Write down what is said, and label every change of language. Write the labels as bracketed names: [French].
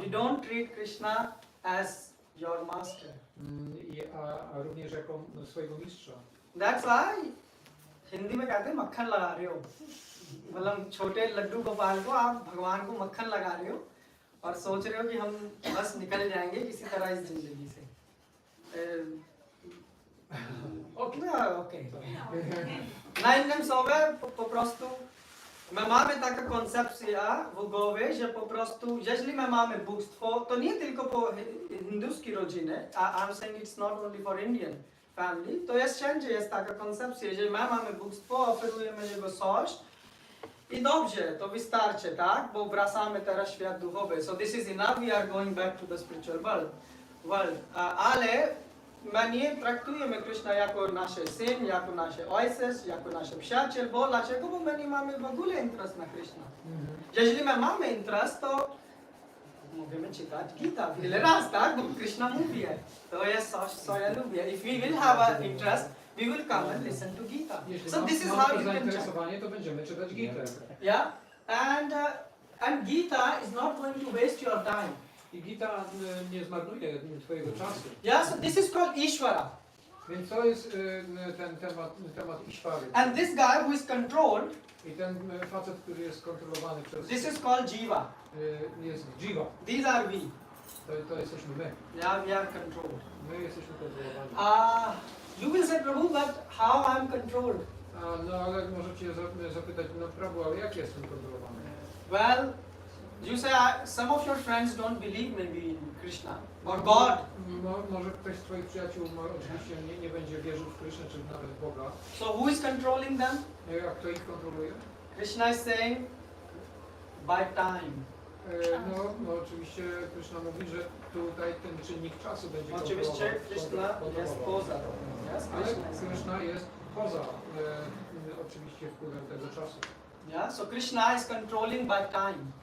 [English] You don't treat Krishna as your master. [Polish] A również jako swojego mistrza. [English] That's why [Hindi] Hindi में कहते हैं मक्खन लगा रहे हो मतलब छोटे लड्डू गोपाल को आप भगवान को मक्खन लगा रहे हो और सोच रहे हो कि हम बस निकल जाएंगे किसी तरह इस जिंदगी से okej. [Polish] Na innym słowie po prostu my mamy taka koncepcja w głowie, że po prostu jeżeli my mamy bóstwo, to nie tylko po hinduskiej rodzinie, a [English] I'm saying it's not only for Indian family, [Polish] to jest wszędzie jest taka koncepcja, jeżeli my mamy bóstwo, oferujemy jego coś i dobrze, to wystarczy, tak? Bo wracamy teraz w świat duchowy. [English] So this is enough, we are going back to the spiritual world. [Polish] Ale my nie traktujemy Krishna jako nasz syn, jako nasz ojciec, jako nasz przyjaciel, bo dlaczego? Bo my nie mamy w ogóle interest na Krishna. Jeżeli my mamy interest, to możemy czytać Gita wiele razy, tak? Bo Krishna mówi, to jest coś, co ja lubię. [English] If we will have an interest, we will come and listen to Gita. [Polish] Jeśli [English] So this is [Polish] mamy [English] how [Polish] to [English] you can check. [Polish] zainteresowanie, to będziemy czytać Gitę. [English] Yeah? And Gita is not going to waste your time. [Polish] I Gita nie zmarnuje twojego czasu. [English] Yeah, so this is called Ishvara. [Polish] Więc to jest ten temat Ishwary. [English] And this guy who is controlled, [Polish] I ten facet, który jest kontrolowany przez... [English] this is called Jiva. [Polish] Jest Jiva. [English] These are we. [Polish] To jesteśmy my. [English] Yeah, we are controlled. [Polish] My jesteśmy kontrolowani. [English] You will say, Prabhu, but how I'm controlled? [Polish] No ale możecie zapytać, no Prabhu, ale jak jestem kontrolowany? [English] Well, you say some of your friends don't believe maybe in Krishna or God. [Polish] Może ktoś z twoich przyjaciół oczywiście nie będzie wierzył w Krishna czy nawet w Boga. [English] So who is controlling them? [Polish] A kto ich kontroluje? [English] Krishna is saying, by time. [Polish] No oczywiście Krishna mówi, że tutaj ten czynnik czasu będzie Oczywiście Krishna jest poza. [English] Yes, [Polish] Ale [English] Krishna is [Polish] Krishna jest poza oczywiście wpływem tego czasu. [English] Yeah, so Krishna is controlling by time.